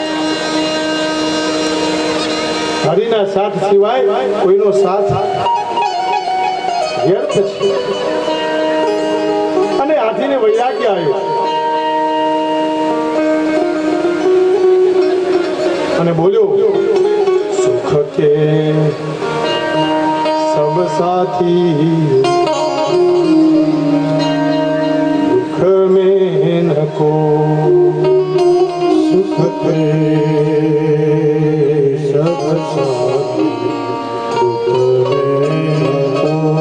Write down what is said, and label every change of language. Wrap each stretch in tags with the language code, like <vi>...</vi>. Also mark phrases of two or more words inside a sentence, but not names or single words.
<gu>હરિના સાથ સિવાય કોઈનો સાથ વ્યર્થ છે. અને હાથીને વૈરાગ્ય આવ્યો અને બોલ્યો,</gu> <hi>सुख के सब साथी दुख में न को, सुख के सब साथी दुख में न को.</hi>